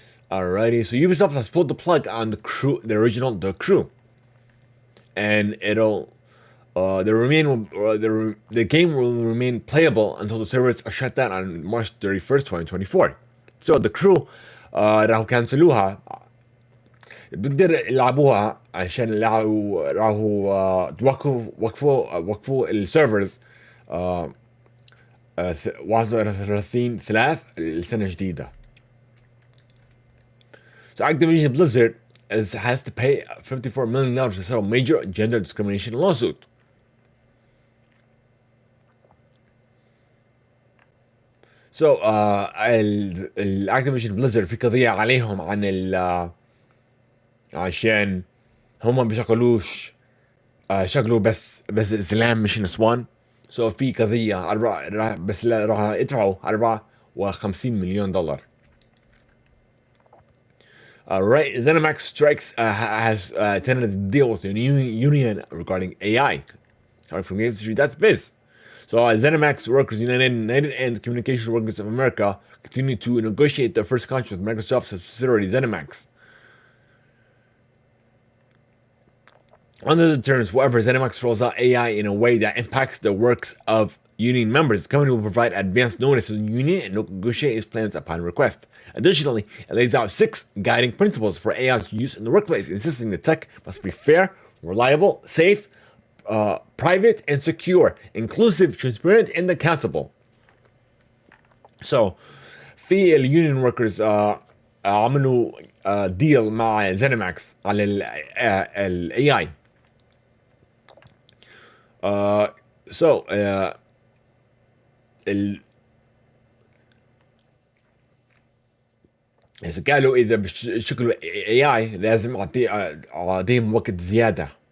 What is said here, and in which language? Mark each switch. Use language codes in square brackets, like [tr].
[en] Alrighty, so Ubisoft has pulled the plug on the crew, and it'll the game will remain playable until the servers are shut down on March 31st, 2024. [ar] So the crew راحوا كانسلوها بقدر يلعبوها عشان راحوا وقفوا السيرفرز 31/3 السنة الجديدة. [en] So Activision Blizzard has to pay $54 million to settle major gender discrimination lawsuit. [ar] So Activision Blizzard في قضية عليهم عن عشان هم بيشغلوش شغلوا بس اسلام مش نسوان. So في قضية بس راح يدفعوا $54 million. [en] Alright, ZeniMax Strikes has tentative deal with the union regarding AI. Coming from Game Street, that's biz. So ZeniMax Workers United and Communications Workers of America continue to negotiate their first contract with Microsoft's subsidiary ZeniMax. Under the terms, however, ZeniMax rolls out AI in a way that impacts the works of union members. The company will provide advance notice to the union and negotiate its plans upon request. Additionally, it lays out 6 guiding principles for AI's use in the workplace, insisting that tech must be fair, reliable, safe, private and secure, inclusive, transparent and accountable. [ar] So في اليونيون وركرز عملوا ديل مع زينماكس على الاي اي. So إذا قالوا إذا بشكل AI لازم أعطيهم وقت زيادة.